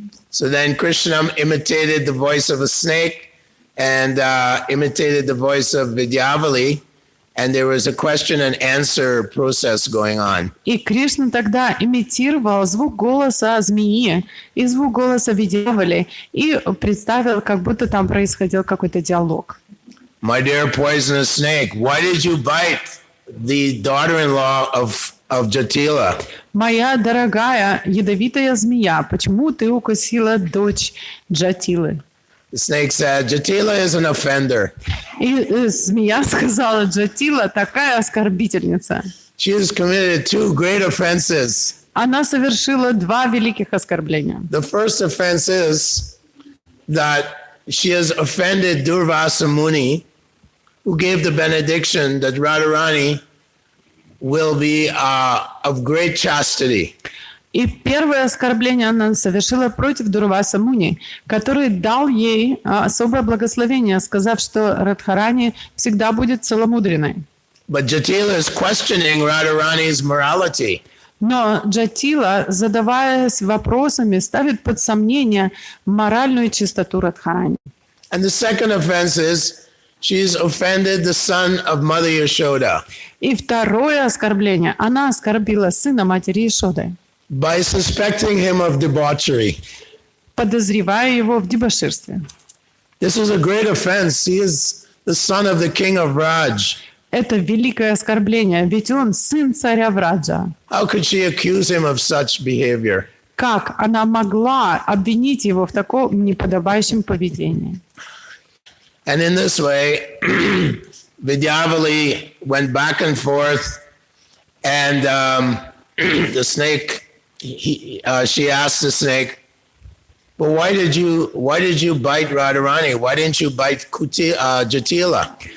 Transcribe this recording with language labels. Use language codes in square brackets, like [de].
[en] So then Krishna imitated the voice of a snake and imitated the voice of Vidyavali. And there was a question and answer process going on. [ru] И Кришна тогда имитировал звук голоса змеи и звук голоса Видьявали и представил, как будто там происходил какой-то диалог. [en] My dear poisonous snake, why did you bite the daughter-in-law of Jatila? [ru] Моя дорогая ядовитая змея, почему ты укусила дочь Джатилы? [en] The snake said, Jatila is an offender. [ru] И змея сказала, Джатила такая оскорбительница. [en] She has committed 2 great offenses. [ru] Она совершила 2 великих оскорбления. [en] The first offense is that she has offended Durvasa Muni, who gave the benediction that Radharani will be of great chastity. [ru] И первое оскорбление она совершила против Дурваса Муни, который дал ей особое благословение, сказав, что Радхарани всегда будет целомудренной. [en] But Jatila is questioning Radharani's morality. [ru] Но Джатила, задаваясь вопросами, ставит под сомнение моральную чистоту Радхарани. [en] And the second offense is she's offended the son of Mother Yashoda [ru] И второе оскорбление. Она оскорбила сына матери Ишоды, [en] by suspecting him of debauchery. [ru] подозревая его в дебоширстве. [en] This is a great offense. He is the son of the king of Raj. [ru] Это великое оскорбление, ведь он сын царя Враджа. [en] How could she accuse him of such behavior? [ru] Как она могла обвинить его в таком неподобающем поведении? [en] And in this way, Vidyavali went back and forth, and the snake, she asked the snake, "But why did you bite Radharani? Why didn't you bite Jatila?"